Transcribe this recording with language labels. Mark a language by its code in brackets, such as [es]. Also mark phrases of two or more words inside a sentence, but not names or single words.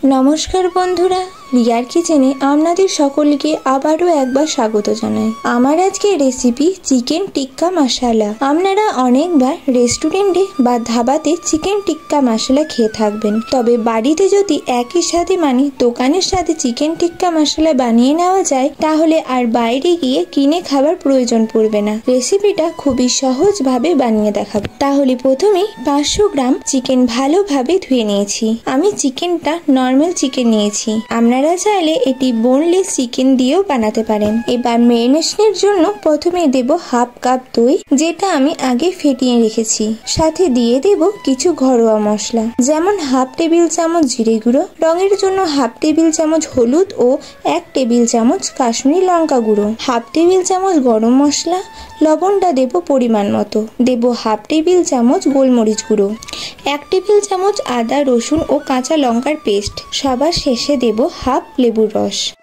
[bn] নমস্কার বন্ধুরা রিয়ার কিচেনে আপনাদের সকলকে আবারও একবার স্বাগত জানাই। আমার আজকের রেসিপি চিকেন টিক্কা মশলা। আপনারা অনেকবার রেস্টুরেন্টে বা ধাবাতে চিকেন টিক্কা মশলা খেয়ে থাকবেন, তবে বাড়িতে যদি একই সাথে মানে দোকানের সাথে চিকেন টিক্কা মশলা বানিয়ে নেওয়া যায় তাহলে আর বাইরে গিয়ে কিনে খাবার প্রয়োজন পড়বে না। রেসিপিটা খুবই সহজ ভাবে বানিয়ে দেখাবো। তাহলে প্রথমেই 500 গ্রাম চিকেন ভালোভাবে ধুয়ে নিয়েছি। আমি চিকেনটা নরমাল চিকেন নিয়েছি। আপনারা চাইলে এটি বোনলেস চিকেন দিয়েও বানাতে পারেন। এবার ম্যারিনেশনের জন্য প্রথমে দেব হাফ কাপ দই, যেটা আমি আগে ফেটিয়ে রেখেছি। সাথে দিয়ে দেব কিছু ঘরোয়া মশলা, যেমন হাফ টেবিল চামচ জিরে গুঁড়ো, রঙের জন্য হাফ টেবিল চামচ হলুদ ও 1 টেবিল চামচ কাশ্মীরি লঙ্কা গুঁড়ো, হাফ টেবিল চামচ গরম মশলা, লবণটা দেব পরিমাণ মতো, দেব হাফ টেবিল চামচ গোলমরিচ গুঁড়ো, 1 টেবিল চামচ আদা রসুন ও কাঁচা লঙ্কার পেস্ট, সবার শেষে দেব হাফ লেবুর রস।